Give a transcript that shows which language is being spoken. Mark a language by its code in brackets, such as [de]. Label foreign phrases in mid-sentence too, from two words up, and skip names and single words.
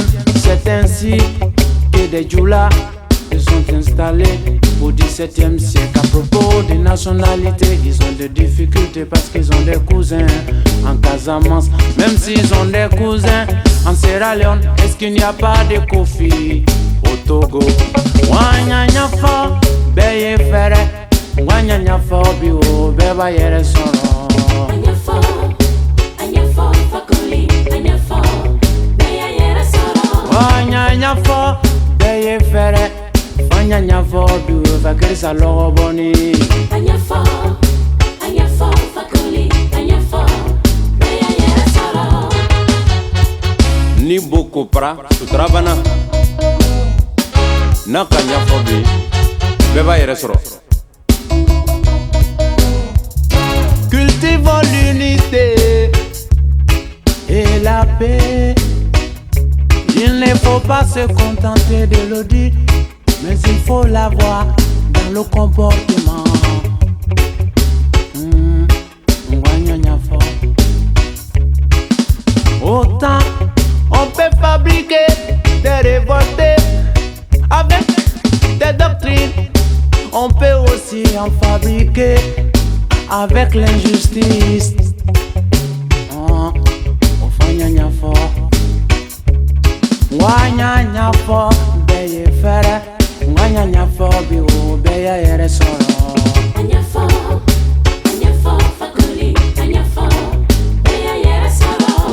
[fr] C'est ainsi que des djoulas se sont installés au 17e siècle. À propos des nationalités, ils ont des difficultés parce qu'ils ont des cousins en Casamance. Même s'ils ont des cousins en Sierra Leone, est-ce qu'il n'y a pas de Kofi au Togo? [man] Wanya nyafo, beye fere, wanya nyafo biwo, beba yere soro. Anyafo, fakoli, anyafo, beya yere soro. Wanya nyafo, beye fere, wanya nyafo biwo, vakrisa logo boni. Anyafo, fakoli, anyafo, beya yere soro. Ni boko pra, sutrabana. Naka nyafo bi, beba yere soro. [fr] Cultivons l'unité et la paix. Il ne faut pas se contenter de le dire, mais il faut l'avoir dans le comportement. Autant on peut fabriquer des révoltés avec des doctrines, on peut aussi en fabriquer avec l'injustice. [man] Oh, fanya nyafo, wanya nyafo, beye fere, wanya nyafo biwo, beya yere soro. Anyafo, fakoli, anyafo, beya yere soro.